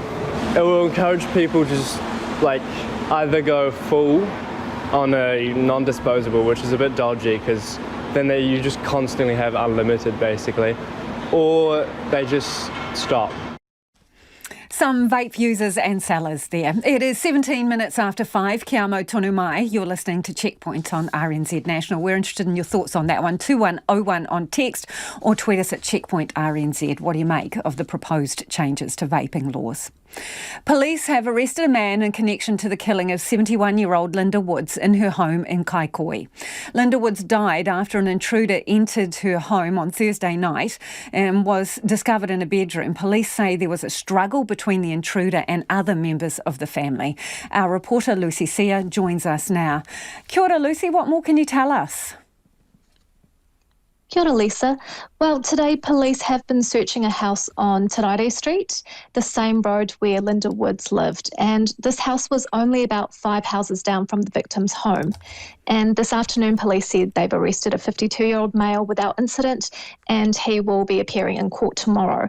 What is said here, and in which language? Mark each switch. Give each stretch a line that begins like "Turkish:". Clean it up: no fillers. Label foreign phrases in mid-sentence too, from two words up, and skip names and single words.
English: It will encourage people to just either go full on a non-disposable, which is a bit dodgy because then you just constantly have unlimited basically, or they just stop. Some vape users and sellers there. It is 17 minutes after 5.
Māori: Kia amo tonu mai.
English: You're listening to Checkpoint on RNZ National. We're interested in your thoughts on that one. 2101 on text or tweet us at Checkpoint RNZ. What do you make of the proposed changes to vaping laws? Police have arrested a man in connection to the killing of 71-year-old Linda Woods in her home in Kaikohe. Linda Woods died after an intruder entered her home on Thursday night and was discovered in a bedroom. Police say there was a struggle between the intruder and other members of the family. Our reporter Lucy Sia joins us now.
Māori: Kia ora,
English: Lucy, what more can you tell us?
Māori: Kia ora,
English: Lisa. Well, today police have been searching a house on Taraire Street, the same road where Linda Woods lived, and this house was only about 5 houses down from the victim's home. And this afternoon police said they've arrested a 52-year-old male without incident, and he will be appearing in court tomorrow.